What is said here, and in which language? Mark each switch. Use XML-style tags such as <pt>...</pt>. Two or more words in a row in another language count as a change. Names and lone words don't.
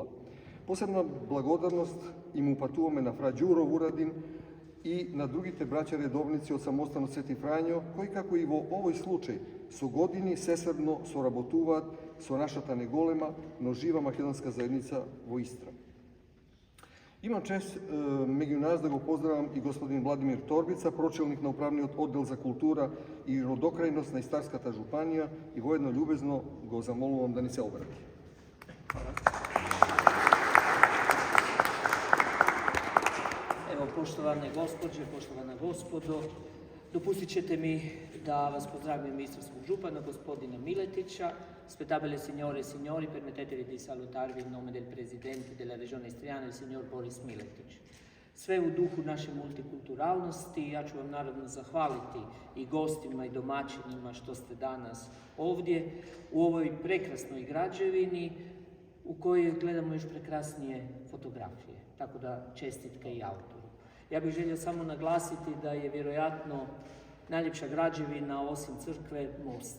<mk>Посебна благодарност им упатуваме на фра Ѓуро Урадин и на другите браќа редовници од самостанот Свети Фрањо, кои како и во овој случај со години сесебно соработуваат со нашата неголема, но жива македонска заедница во Истра. Имам чест меѓу нас да го поздравам и господин Владимир Торбица, прочелник на управниот оддел за култура и родокрајност на Истарската жупанија, и воедно љубезно го замолувам да ни се обрати.</mk> <hr>Evo, poštovane gospođe, poštovana gospodo, Dopustit ćete mi da vas pozdravim istarskog župana, gospodina Miletića.</hr> <it>Spettabile signore e signori, permettetevi di salutarvi in nome del presidente della regione istriana, il signor Boris Miletić.</it> <hr>Sve u duhu naše multikulturalnosti. Ja ću vam naravno zahvaliti i gostima i domaćinima što ste danas ovdje u ovoj prekrasnoj građevini u kojoj gledamo još prekrasnije fotografije. Tako da čestitke i autoru. Ja bih želio samo naglasiti da je vjerojatno najljepša građevina osim crkve most.</hr>